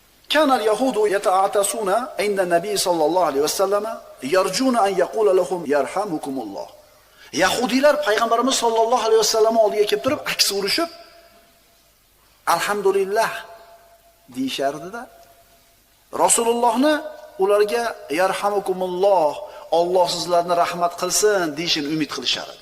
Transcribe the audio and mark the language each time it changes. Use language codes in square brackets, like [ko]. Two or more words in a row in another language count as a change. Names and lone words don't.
[ar] كان اليهود يتعاطسون عند النبي صلى الله عليه وسلم يرجون أن يقول لهم يرحمكم الله. [uz] Yahudilar payg'ambarimiz [ar] صلى الله عليه وسلم [uz] oldiga kelib turib, aks urishib, alhamdulillah deyishardi-da. Rasulullohni ularga yarhamukumulloh, Alloh sizlarni rahmat qilsin deyishini umid qilishar edi.